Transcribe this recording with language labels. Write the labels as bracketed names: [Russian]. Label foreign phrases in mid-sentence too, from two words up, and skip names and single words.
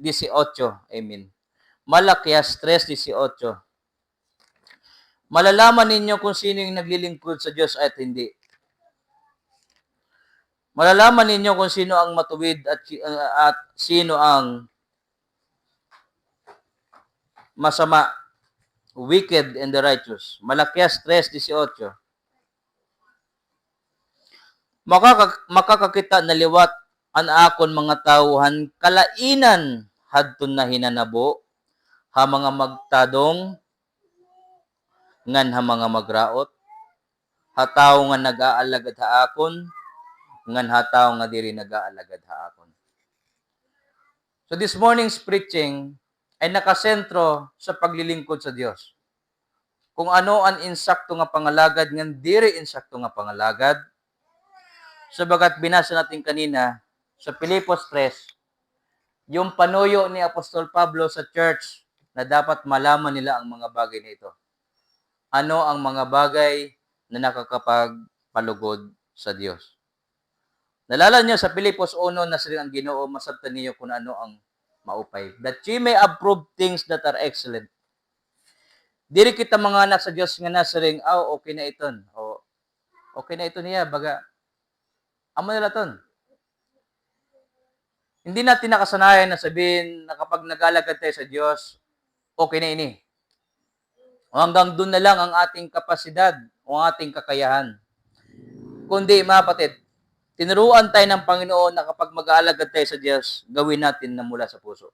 [Filipino] Amen. Malakias 3:18. Malalaman ninyo kung sino yung naglilingkod sa Diyos at hindi. Malalaman ninyo kung sino ang matuwid at sino ang masama, [English] wicked and the righteous. [Filipino] Malakias 3:18. [Waray] Makakakita na liwat an akon mga tawhan kalainan hadton na hinanabo ha mga magtadong ngan ha mga magraot ha tawo nga nag-aalagad ha akon ngan ha tawo nga diri nag-aalagad ha akon. [Filipino] So [English] this morning's preaching [Filipino] ay nakasentro sa paglilingkod sa Dios. [Waray] Kung ano ang insakto nga pangalagad ngan diri insakto nga pangalagad. [Filipino] Sabagat binasa natin kanina sa Filipos 3, yung panuyo ni Apostol Pablo sa church na dapat malaman nila ang mga bagay na ito. Ano ang mga bagay na nakakapagpalugod sa Diyos. Nalala niyo sa Filipos 1 na [Waray] siring ang Ginoo masabtan niyo kung ano ang maupay. [English] That ye may approve things that are excellent. [Waray] Diri kita mga anak sa Diyos nga nasiring, okay na iton. O, okay na ito niya, baga, amo nila ton. [Filipino] Hindi natin nakasanayan na sabihin na kapag nag-alagad tayo sa Diyos, okay na ini. O hanggang doon na lang ang ating kapasidad o ang ating kakayahan. Kundi, mga kapatid, tinuruan tayo ng Panginoon na kapag mag-aalagad tayo sa Diyos, gawin natin na mula sa puso.